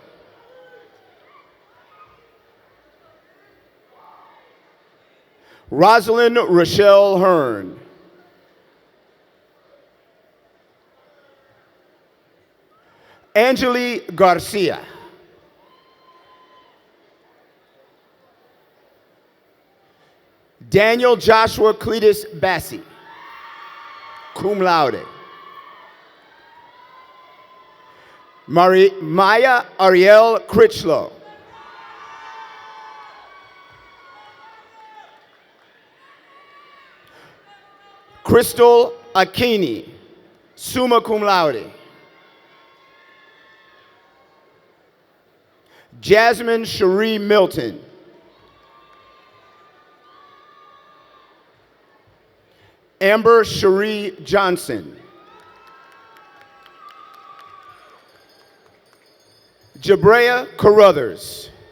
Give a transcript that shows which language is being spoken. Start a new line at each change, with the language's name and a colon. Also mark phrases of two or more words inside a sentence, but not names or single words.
English: Rosalind Rochelle Hearn. Angeli Garcia. Daniel Joshua Cletus Bassi,
Latin: cum laude.
English: Maya Ariel Critchlow. Crystal Akini,
Latin: summa cum laude.
English: Jasmine Cherie Milton. Amber Cherie Johnson. Jabrea Carruthers.